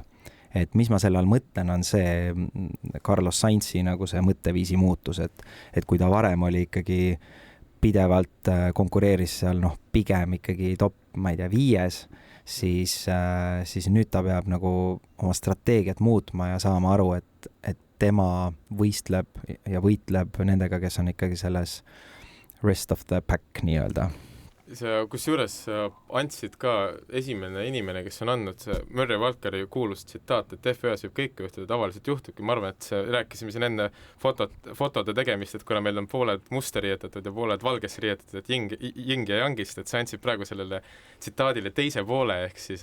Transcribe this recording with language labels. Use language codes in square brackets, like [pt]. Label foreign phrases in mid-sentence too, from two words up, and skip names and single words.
[et] Et mis ma selle all mõtlen, on see Carlos Sainzi nagu see mõtteviisi muutus, et kui ta varem oli ikkagi pidevalt konkureeris seal pigem ikkagi top, ma ei tea, 5, siis nüüd ta peab nagu oma strateegiat muutma ja saama aru, et tema võistleb ja võitleb nendega, kes on ikkagi selles [en] rest of the pack [et] nii-öelda. Sa kusjuures andsid ka esimene inimene, kes on andnud see Murray Walkeri kuulus tsitaat, et F1-s võib kõike juhtuda, tavaliselt juhtubki. Ma arvan, et rääkisime siin enne fotode tegemist, et kuna meil on pooled musta riietatud ja pooled valges riietatud, et jing ja jangist, et sa andsid praegu sellele tsitaadile teise poole, ehk siis,